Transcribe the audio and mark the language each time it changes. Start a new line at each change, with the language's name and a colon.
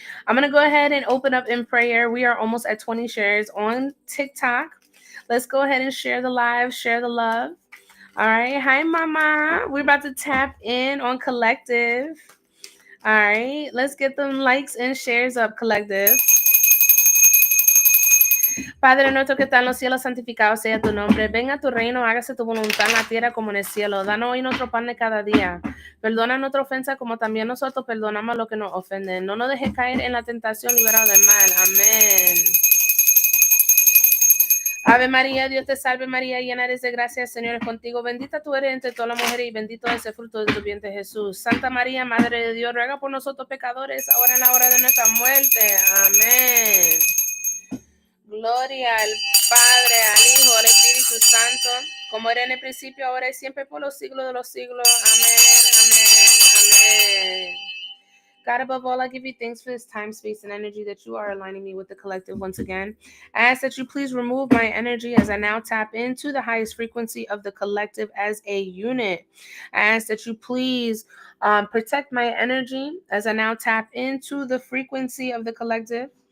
English: I'm going to go ahead and open up in prayer. We are almost at 20 shares on TikTok. Let's go ahead and share the live, share the love. All right. Hi, Mama. We're about to tap in on collective. All right. Let's get them likes and shares up, collective.
Spanish: Padre nuestro que está en los cielos, santificado sea tu nombre. Venga tu reino, hágase tu voluntad en la tierra como en el cielo. Danos hoy nuestro pan de cada día. Perdona nuestra ofensa como también nosotros perdonamos a los que nos ofenden. No nos dejes caer en la tentación, liberados del mal. Amén. Ave María, Dios te salve María, llena eres de gracia, el Señor es contigo. Bendita tú eres entre todas las mujeres y bendito es el fruto de tu vientre Jesús. Santa María, Madre de Dios, ruega por nosotros pecadores, ahora en la hora de nuestra muerte. Amén. Gloria al Padre, al Hijo, al Espíritu Santo, como era en el principio, ahora y siempre, por los siglos de los siglos. Amén, amén, amén.
English: God, above all, I give you thanks for this time, space, and energy that you are aligning me with the collective once again. I ask that you please remove my energy as I now tap into the highest frequency of the collective as a unit. I ask that you please protect my energy as I now tap into the frequency of the collective.